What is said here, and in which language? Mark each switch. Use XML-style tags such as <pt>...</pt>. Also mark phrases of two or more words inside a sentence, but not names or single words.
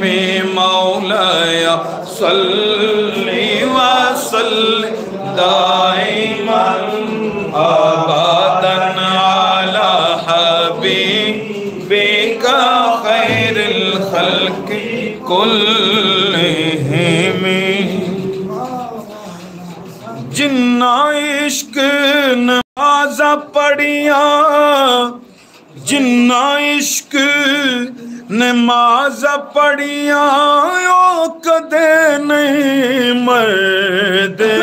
<ar>مولاي صل وسلم دائما أبدا على حبيبك خير الخلق كلهم.</ar> <pa>جنا عشق نماز پڑھیا، جنا عشق نماز پڑھیا او کدے نہیں مردے.</pa>